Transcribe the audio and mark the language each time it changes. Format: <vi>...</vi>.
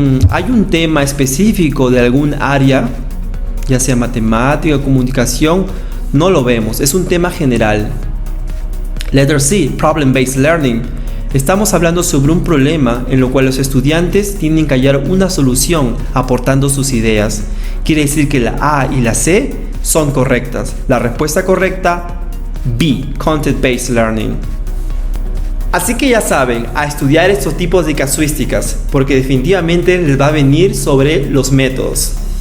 <es>¿Hay un tema específico de algún área, ya sea matemática o comunicación? No lo vemos, es un tema general.</es> <en>Letter C, problem-based learning.</en> <es>Estamos hablando sobre un problema en lo cual los estudiantes tienen que hallar una solución aportando sus ideas. Quiere decir que la A y la C son correctas. La respuesta correcta, B, content-based learning. Así que ya saben, a estudiar estos tipos de casuísticas, porque definitivamente les va a venir sobre los métodos.</es>